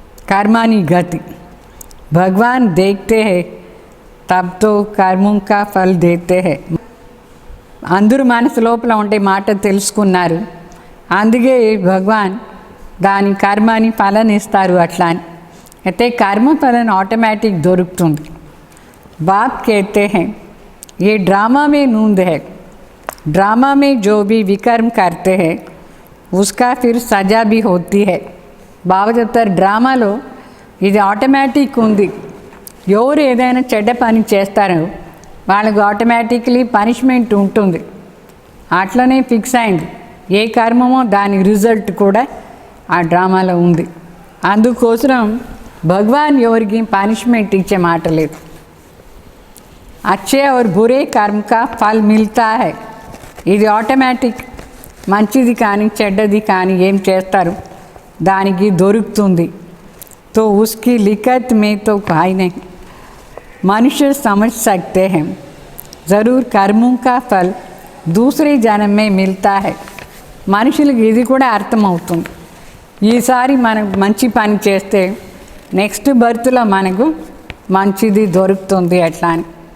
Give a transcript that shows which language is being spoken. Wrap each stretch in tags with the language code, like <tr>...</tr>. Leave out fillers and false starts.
<hi>కర్మాని గతి భగవాన్ దేఖతే high, thumb తో కర్మం కా ఫల్ దేతే హై.</hi> <te>అందరూ మనసు లోపల ఉండే మాట తెలుసుకున్నారు, అందుకే భగవాన్ దాని కర్మాని ఫలం ఇస్తారు అట్లా అని. అయితే కర్మ ఫలం ఆటోమేటిక్ దొరుకుతుంది.</te> <hi>बाप कहते हैं ये ड्रामा में नूंद है, ड्रामा में जो भी विकर्म करते हैं उसका फिर सजा भी होती है.</hi> <te>బాబా చెప్తారు డ్రామాలో ఇది ఆటోమేటిక్ ఉంది. ఎవరు ఏదైనా చెడ్డ పని చేస్తారో వాళ్ళకు ఆటోమేటిక్లీ పనిష్మెంట్ ఉంటుంది. అట్లనే ఫిక్స్ అయింది. ఏ కర్మమో దాని రిజల్ట్ కూడా ఆ డ్రామాలో ఉంది. అందుకోసం భగవాన్ ఎవరికి పనిష్మెంట్ ఇచ్చే మాట లేదు.</te> <hi>अच्छे और बुरे कर्म का फल मिलता है,</hi> <te>ఇది ఆటోమేటిక్. మంచిది కానీ చెడ్డది కానీ ఏం చేస్తారు దానికి దొరుకుతుంది.</te> <hi>तो उसकी लिखत में तो कोई नहीं, मनुष्य समझ सकते हैं ज़रूर कर्मों का फल दूसरे जन्म में मिलता है.</hi> <te>మనుషులకి ఇది కూడా అర్థమవుతుంది. ఈసారి మనం మంచి పని చేస్తే నెక్స్ట్ బర్త్లో మనకు మంచిది దొరుకుతుంది అట్లా అని.</te>